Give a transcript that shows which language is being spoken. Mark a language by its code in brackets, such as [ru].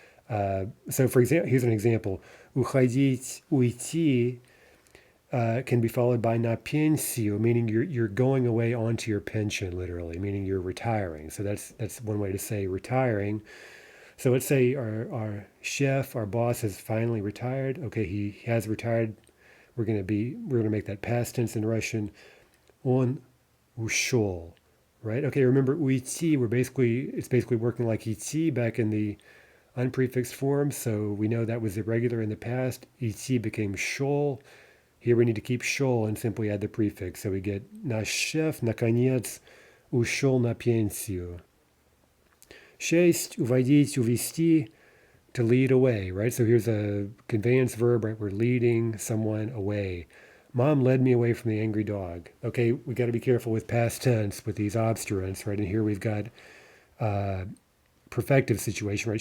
[en] So for example, here's an example. Уходить, уйти can be followed by [ru] на пенсию, [en] meaning you're going away onto your pension, literally, meaning you're retiring. So that's one way to say retiring. So let's say our chef, our boss, has finally retired. Okay, he has retired. We're gonna make that past tense in Russian. [ru] Он ушел, [en] right? Okay, remember уйти. It's basically working like идти back in the unprefixed form, so we know that was irregular in the past. [ru] Идти [en] became [ru] шел. [en] Here we need to keep шел and simply add the prefix. So we get [ru] наш шеф, наконец, ушел на пенсию. [en] 6, уводить, увести, to lead away, right? So here's a conveyance verb, right? We're leading someone away. Mom led me away from the angry dog. Okay, we got to be careful with past tense with these obstruents, right? And here we've got perfective situation, right?